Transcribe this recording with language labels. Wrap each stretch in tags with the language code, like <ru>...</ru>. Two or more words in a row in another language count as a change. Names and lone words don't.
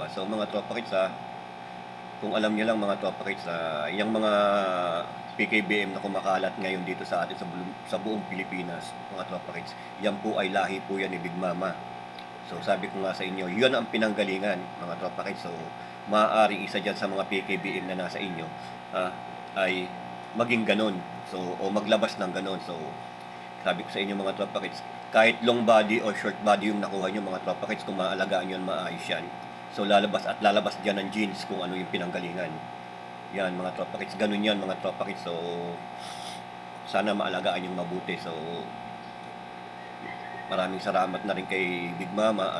<tl>So mga Tropa Kits, kung alam niyo lang mga Tropa Kits, yung mga PKBM na kumakalat ngayon dito sa atin sa buong Pilipinas, mga Tropa Kits, yan po ay lahi po yan ni Big Mama. So sabi ko nga sa inyo, yun ang pinanggalingan, mga Tropa Kits. So maaari isa dyan sa mga PKBM na nasa inyo ay maging ganon, so o maglabas ng ganon. So sabi ko sa inyo mga Tropa Kits, kahit</tl> <en>long body</en> <tl>o</tl> <en>short body</en> <tl>yung nakuha nyo mga Tropa Kits, kung maalagaan yun, maayos yan. So lalabas dyan ng jeans kung ano yung pinanggalingan. Yan mga Tropa Kits, ganun yan mga Tropa Kits. So sana maalagaan yung mabuti. So maraming salamat na rin kay Big Mama.</tl>